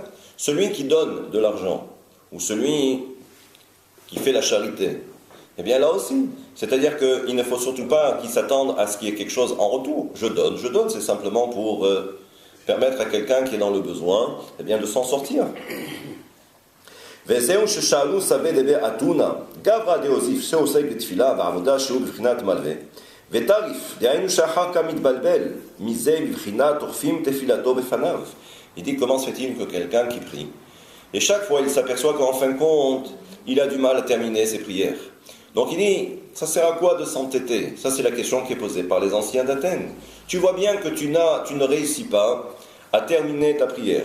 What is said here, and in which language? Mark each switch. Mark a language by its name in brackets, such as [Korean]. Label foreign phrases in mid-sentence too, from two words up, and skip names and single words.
[French] Celui qui donne de l'argent ou celui qui fait la charité, eh bien là aussi, c'est-à-dire qu'il ne faut surtout pas qu'il s'attende à ce qu'il y ait quelque chose en retour. Je donne, c'est simplement pour permettre à quelqu'un qui est dans le besoin, eh bien de s'en sortir. [Hebrew] וזהו ששאלו [Aramaic] סבי דבי אתונה, גברא דאוזיף [Hebrew] שעוסק בתפילה ועבודה שהוא בבחינת מלווה, וטריף, דהיינו שאחר כך מתבלבל, מזה בבחינת תוקפים תפילתו בפניו. [French] Il dit comment se fait-il que quelqu'un qui prie, et chaque fois il s'aperçoit qu'en fin de compte, il a du mal à terminer ses prières. Donc il dit, ça sert à quoi de s'entêter? Ça c'est la question qui est posée par les anciens d'Athènes. Tu vois bien que tu ne réussis pas à terminer ta prière.